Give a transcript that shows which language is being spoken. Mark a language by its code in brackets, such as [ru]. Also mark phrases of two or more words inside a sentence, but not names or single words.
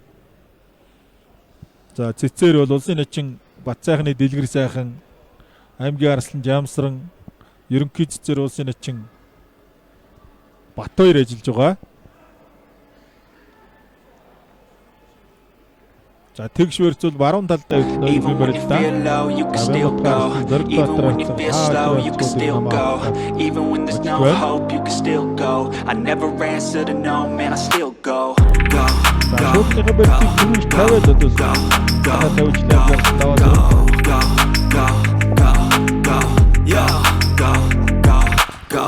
[mn] За цэцээр бол улсын нэгэн Батцайхны Дэлгэр сайхан аймгийн арслан Жамсран ерөнхий цэцээр улсын нэгэн Бат 2 ажиллаж байгаа. За тэгш барьцуул баруун талдаа [en] Even when you feel low, you can still go. Even when you feel slow, you can still go. Even when there's no hope, you can still go. I never answer to no, man, I still go. Go, go, go, go, go, go.